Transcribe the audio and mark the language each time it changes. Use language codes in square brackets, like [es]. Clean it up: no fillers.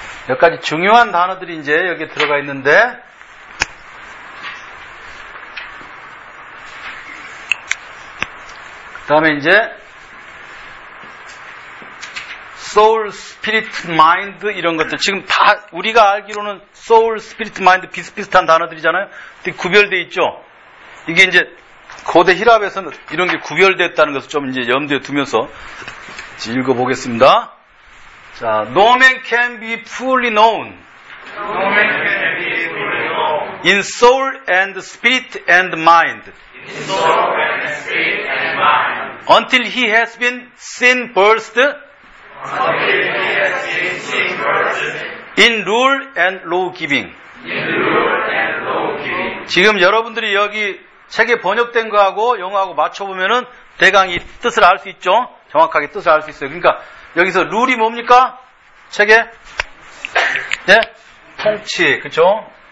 [ko] 몇 가지 중요한 단어들이 이제 여기 들어가 있는데, 그 다음에 이제 soul, spirit, mind 이런 것들, 지금 다 우리가 알기로는 soul, spirit, mind 비슷비슷한 단어들이잖아요. 근데 구별되어 있죠. 이게 이제 고대 히랍에서는 이런 게 구별됐다는 것을 좀 이제 염두에 두면서 읽어보겠습니다. [en] 자, no man can be fully known. No man can be fully known. In soul and spirit and mind. In soul and spirit and mind. Until he has been seen first. Until he has been seen first. In rule and law giving. In rule and law giving. [ko] 지금 여러분들이 여기 책에 번역된 거하고 영어하고 맞춰보면은 대강 이 뜻을 알 수 있죠. 정확하게 뜻을 알 수 있어요. 그러니까 여기서 룰이 뭡니까? 책에? 예? 통치, 그쵸?